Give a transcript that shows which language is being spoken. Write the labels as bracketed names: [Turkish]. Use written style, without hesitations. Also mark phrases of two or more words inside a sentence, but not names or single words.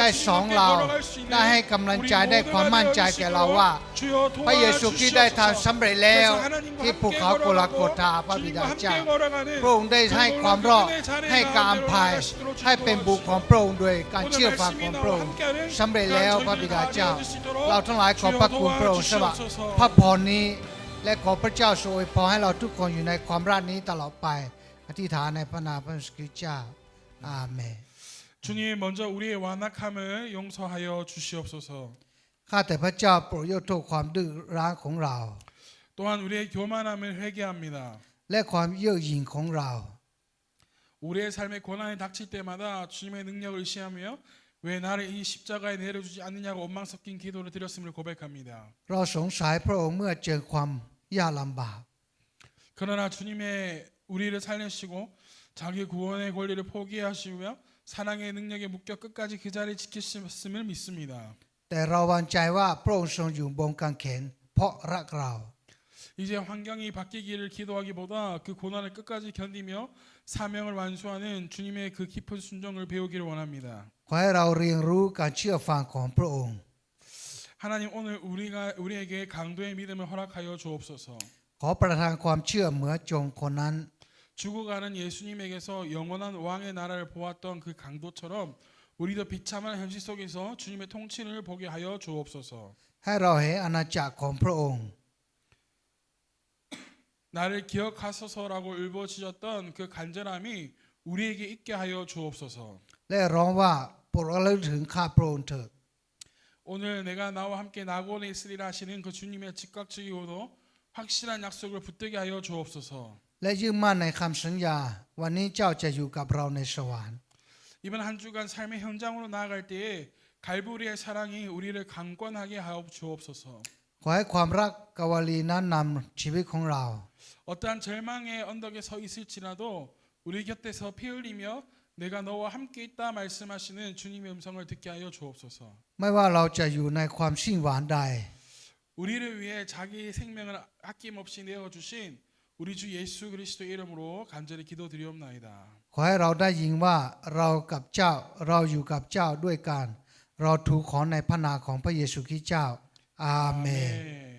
[Thai] สอนเราได้ให้กำลังใจได้ความมั่นใจแก่เราว่าพระเยซูคริสต์ได้ทำสำเร็จแล้วที่ภูเขาโกลาโกธาพระบิดาเจ้าพระองค์ได้ให้ความรอดให้การอภัยให้เป็นบุตรของพระองค์ด้วยการเชื่อฟังของพระองค์สำเร็จแล้วพระบิดาเจ้า เราทั้งหลายขอบพระคุณพระองค์สำหรับพระพรนี้และขอพระเจ้าทรงอวยพรให้เราทุกคนอยู่ในความรักนี้ตลอดไปอธิษฐานในพระนามพระเยซูคริสต์เจ้าอาเมน [Korean] 주님 먼저 우리의 완악함을 용서하여 주시옵소서. [Thai] ข้าแต่พระเจ้าโปรดยกโทษความดื้อรั้นของเรา [Korean] 또한 우리의 교만함을 회개합니다. [Thai] และความเย่อหยิ่งของเรา [Korean] 우리의 삶에 고난이 닥칠 때마다 주님의 능력을 의시하며 왜 나를 이 십자가에 내려주지 않느냐고 원망 섞인 기도를 드렸음을 고백합니다. [Thai] เราสงสัยพระองค์เมื่อเจอความยากลำบาก [Korean] 그러나 주님의 우리를 살리시고 자기 구원의 권리를 포기하시며 사랑의 능력에 묶여 끝까지 그 자리를 지키셨음을 믿습니다. [Thai] แต่เราวางใจว่าพระองค์ทรงอยู่บนกางเขนเพราะรักเรา [Korean] 이제 환경이 바뀌기를 기도하기보다 그 고난을 끝까지 견디며 사명을 완수하는 주님의 그 깊은 순종을 배우기를 원합니다. [Thai] ขอให้เราเรียนรู้การเชื่อฟังของพระองค์ [Korean] 하나님 오늘 우리에게 강도의 믿음을 허락하여 주옵소서. [Thai] ขอประทานความเชื่อเหมือนโจงคนนั้น [Korean] 죽어가는 예수님에게서 영원한 왕의 나라를 보았던 그 강도처럼 우리도 비참한 현실 속에서 주님의 통치를 보게 하여 주옵소서. [Thai] ให้เราเห็นอาณาจักรของพระองค์ [Korean] 나를 기억하소서라고 울부짖었던 그 간절함이 우리에게 있게 하여 주옵소서. [Thai] และร้องว่าโปรดระลึกถึงข้าพระองค์เถิด [Korean] 오늘 내가 나와 함께 낙원에 있으리라 하시는 그 주님의 즉각적이고도 확실한 약속을 붙들게 하여 주옵소서. [Thai] และยึดมั่นในคำสัญญาวันนี้เจ้าจะอยู่กับเราในสวรรค์ [Korean] 이번 한 주간 삶의 현장으로 나아갈 때에 갈보리의 사랑이 우리를 강권하게 하여 주옵소서. [Thai] ขอให้ความรักกวลีนั้นนำชีวิตของเรา [Korean] 어떠한 절망의 언덕에 서 있을지라도 우리 곁에서 피 흘리며 내가 너와 함께 있다 말씀하시는 주님의 음성을 듣게 하여 주옵소서. [Thai] ไม่ว่าเราจะอยู่ในความสิ้นหวังใด [Korean] 우리를 위해 자기 생명을 아낌없이 내어주신 우리 주 예수 그리스도의 이름으로 간절히 기도드리옵나이다. [Thai] ขอให้เราได้ยินว่าเรากับเจ้าเราอยู่กับเจ้าด้วยกันเราถูกขอในพระนามของพระเยซูคริสต์เจ้าอาเมน